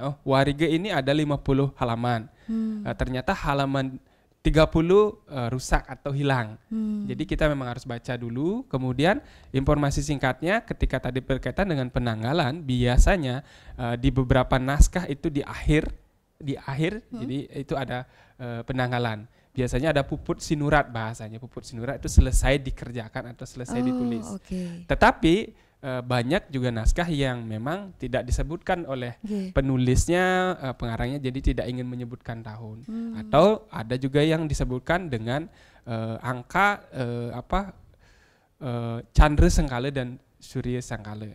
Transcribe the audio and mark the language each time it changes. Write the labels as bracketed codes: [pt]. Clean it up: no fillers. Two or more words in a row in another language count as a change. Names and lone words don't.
[id] Oh, warige ini ada 50 halaman. Ternyata halaman 30 rusak atau hilang. Jadi kita memang harus baca dulu. Kemudian informasi singkatnya ketika tadi berkaitan dengan penanggalan, biasanya di beberapa naskah itu di akhir jadi itu ada penanggalan. Biasanya ada [ban] puput sinurat [id] bahasanya. [ban] Puput sinurat [id] itu selesai dikerjakan atau selesai ditulis. Tetapi banyak juga naskah yang memang tidak disebutkan oleh penulisnya, pengarangnya, jadi tidak ingin menyebutkan tahun. Atau ada juga yang disebutkan dengan angka Chandra Sengkala dan Surya Sengkala.